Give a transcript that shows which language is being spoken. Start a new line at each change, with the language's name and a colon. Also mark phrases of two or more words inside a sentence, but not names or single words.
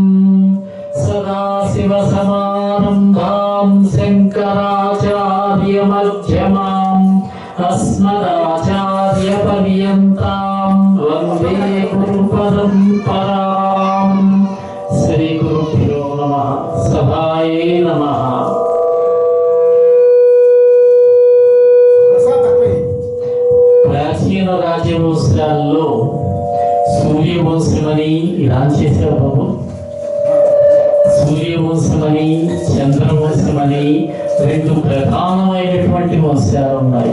Sanskrit: सदाशिवसमारम्भां शङ्कराचार्यमध्यमाम् अस्मदाचार्यपर्यन्तां वन्दे गुरुपरम्पराम्। श्रीगुरुभ्यो नमः। सभाये नमः।
Telugu: ప్రాచీన రాజవంశాల్లో సూర్యవంశమని ఇలా చేశారు బాబు. సూర్యవంశమని చంద్రవంశమని రెండు ప్రధానమైనటువంటి వంశాలు ఉన్నాయి.